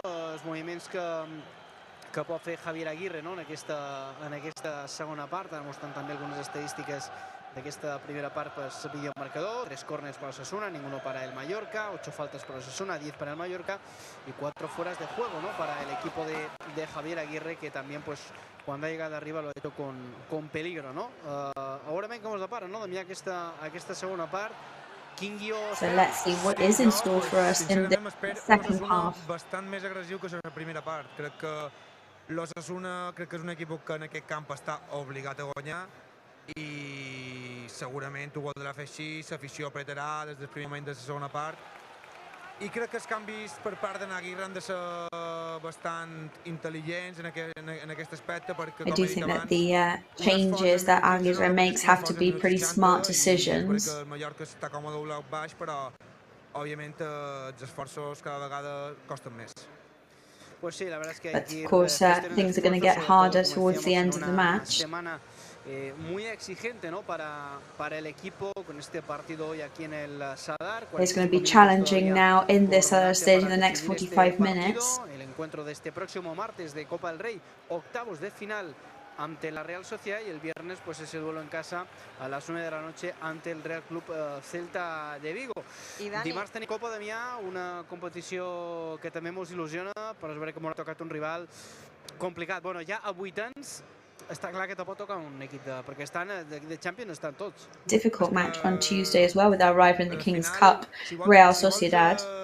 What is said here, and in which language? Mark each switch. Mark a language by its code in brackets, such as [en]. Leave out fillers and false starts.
[ca] Els moviments que pot fer Javier Aguirre, no? En aquesta segona part, mostrant també algunes estadístiques d'aquesta primera part per el videomarcador. [es] 3 córners para Osasuna, ninguno para el Mallorca, 8 faltas para Osasuna, 10 para el Mallorca y 4 fueras de juego, ¿no? Para el equipo de Javier Aguirre, que también, pues, cuando ha llegado arriba lo ha hecho con peligro, ¿no? Ahora ven cómo es la part, no? [ca] D'enviar aquesta segona part. [en] So let's see what is in store for us in the second half. [ca] Bastant més agressiu que la primera part. Crec que l'Osasuna crec que és un equip que en aquest camp està obligat a guanyar i segurament ho voldrà fer així, l'afició apretarà des del primer moment de la segona part i crec que els canvis per part de Aguirre han de ser bastant intel·ligents en aquest aspecte perquè, [en] I do think that the changes that Aguirre makes have to be pretty smart decisions. [ca] El Mallorca està còmode al bloc baix, però òbviament els esforços cada vegada costen més. [en] But of course, things are going to get harder towards the end of the match. [es] Muy exigente, ¿no? Para el equipo con este partido hoy aquí en el Sadar. [en] It's going to be challenging now in this stage in the next 45 minutes. [es] El encuentro de este próximo martes de Copa del Rey, octavos de final ante la Real Sociedad, y el viernes pues ese duelo en casa a las 9 de la noche ante el Real Club Celta de Vigo. [ca] Dimarts tenim Copa Damià, una competició que també ens il·lusiona, però es veure com ha tocat un rival complicat. Bueno, ja a 8 anys està clar que te pot tocar un equip perquè estan de Champions, estan tots. [en] Difficult match on Tuesday as well with our rival in the King's Cup, Real Sociedad.